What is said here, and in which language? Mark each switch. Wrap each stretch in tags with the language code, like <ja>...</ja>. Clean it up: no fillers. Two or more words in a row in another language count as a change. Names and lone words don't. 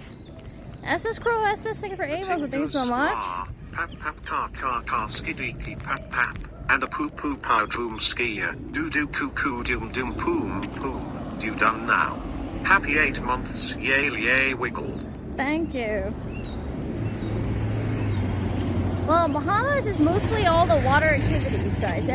<en>SS Crow, SS, thank you for Amos, thank you so much. Pap pap car car car skidiki pap pap. And a poo poo pow droom skier. Doo doo coo coo doom doom poom poom. You done now. Happy 8 months, yay yay wiggle. Thank you. Well, Bahamas is mostly all the water activities, guys.</en>